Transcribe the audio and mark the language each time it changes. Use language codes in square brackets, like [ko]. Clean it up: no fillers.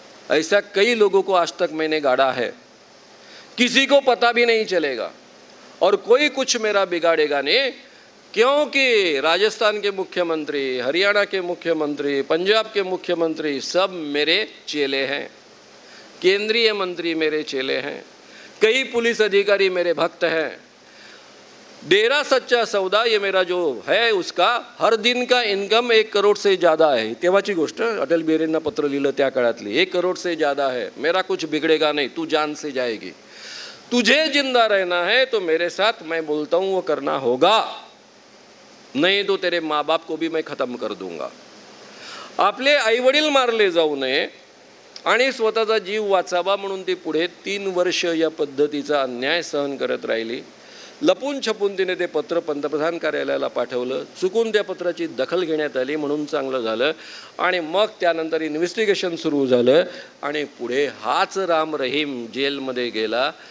[hi] ऐसा कई लोगों को आज तक मैंने गाड़ा है, किसी को पता भी नहीं चलेगा और कोई कुछ मेरा बिगाड़ेगा नहीं, क्योंकि राजस्थान के मुख्यमंत्री, हरियाणा के मुख्यमंत्री, पंजाब के मुख्यमंत्री सब मेरे चेले हैं, केंद्रीय मंत्री मेरे चेले हैं, कई पुलिस अधिकारी मेरे भक्त हैं. डेरा सच्चा सौदा ये मेरा जो है उसका हर दिन का इनकम 1 करोड़ से ज़्यादा है. [mr] तेव्हाची गोष्ट अटल बिहारींना पत्र लिहिलं त्या काळातली. [hi] 1 करोड़ से ज़्यादा है, मेरा कुछ बिगड़ेगा नहीं, तू जान से जाएगी. तुझे जिंदा रहना है तो मेरे साथ मैं बोलता हूँ वो करना होगा, नहीं तो तेरे माँ बाप को भी मैं ख़त्म कर दूंगा. [mr] आपले आईवडील मारले जाऊ नये आणि स्वतःचा जीव वाचावा म्हणून ती पुढे 3 वर्ष या पद्धतीचा अन्याय सहन करत राहिली. लपून छपून तिने ते पत्र पंतप्रधान कार्यालयाला पाठवलं. चुकून त्या पत्राची दखल घेण्यात आली म्हणून चांगलं झालं. आणि मग त्यानंतर इन्व्हेस्टिगेशन सुरू झालं आणि पुढे हाच राम रहीम जेलमध्ये गेला.